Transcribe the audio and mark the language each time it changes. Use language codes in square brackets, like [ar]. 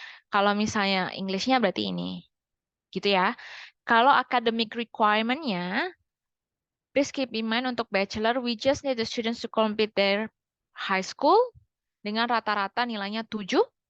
[id] Kalau misalnya English-nya berarti ini. Gitu ya. Kalau academic requirement-nya, [en] please keep in mind untuk bachelor we just need the students to complete their high school [id] dengan rata-rata nilainya 7.